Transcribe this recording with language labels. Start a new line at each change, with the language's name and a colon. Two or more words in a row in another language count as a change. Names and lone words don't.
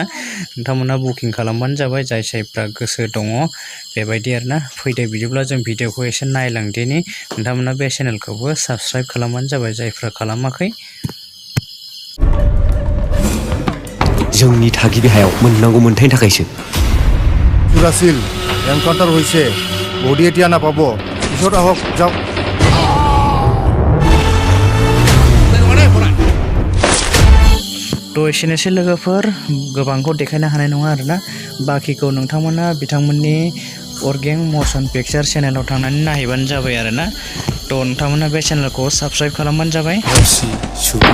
Bodo: नोंथांमोना बुकिं खालामबानो जाबाय जायफ्रा गोसो दङ बेबायदि आरोना। फैदो बिदिब्ला जों भिडिअखौ एसे नायलांदिनि। नोंथांमोना बे चेनेलखौबो साबस्क्राइब खालामबानो जाबाय जायफ्रा खालामाखै। जोंनि थागिबि हायाव मोननांगौ मोनथायनि थाखायसो
Assamese: চুৰাছিল এনকাউণ্টাৰ হৈছে বডি এতিয়া নাপাব পিছত আহক যাওক
Bodo: तो एसेनोसै लोगोफोर गोबांखौ देखायनो हानाय नङा आरोना। बाखिखौ नोंथांमोना बिथांमोननि अर्गें मशन पिक्चार चेनेलाव थांनानै नायहैबानो जाबाय आरोना। तो नोंथांमोना बे चेनेलखौ साबस्क्राइब खालामबानो जाबाय।